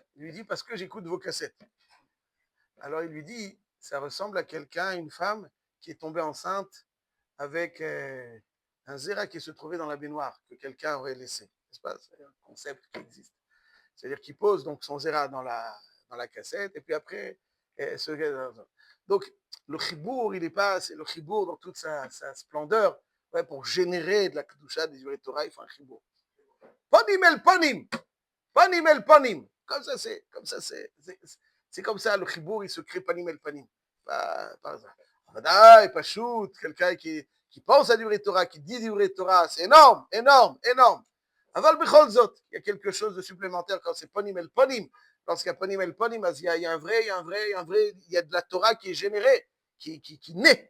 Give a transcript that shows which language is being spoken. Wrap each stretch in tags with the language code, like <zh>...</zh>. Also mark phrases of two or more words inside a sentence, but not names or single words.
<fr>Il lui dit, parce que j'écoute vos cassettes. Alors, il lui dit, ça ressemble à quelqu'un, une femme, qui est tombée enceinte avec un zéra qui se trouvait dans la baignoire, que quelqu'un aurait laissé. N'est-ce pas? C'est un concept qui existe. C'est-à-dire qu'il pose donc son zéra dans la cassette, et puis après, donc le chibour, il n'est pas, c'est le chibour dans toute sa splendeur, ouais, pour générer de la kedusha des</fr> <he>דברי תורה,</he> <fr>il faut un chibour.</fr> <he>פנים אל פנים, פנים אל פנים.</he> <fr>Comme ça, c'est comme ça, le chibour, il se crée</fr> <he>פנים אל פנים.</he> <fr>Pas hasard.</fr> <he>ודאי, פשוט,</he> <fr>quelqu'un qui pense à</fr> <he>דברי תורה,</he> <fr>qui dit</fr> <he>דברי תורה,</he> <fr>c'est énorme, énorme, énorme.</fr> <he>אבל בכל זאת,</he> <fr>il y a quelque chose de supplémentaire quand c'est</fr> <he>פנים אל פנים.</he> <fr>Lorsqu'il y a</fr> <he>פנים אל פנים,</he> <fr>il y a un vrai, il y a de la Torah qui est générée, qui naît.</fr>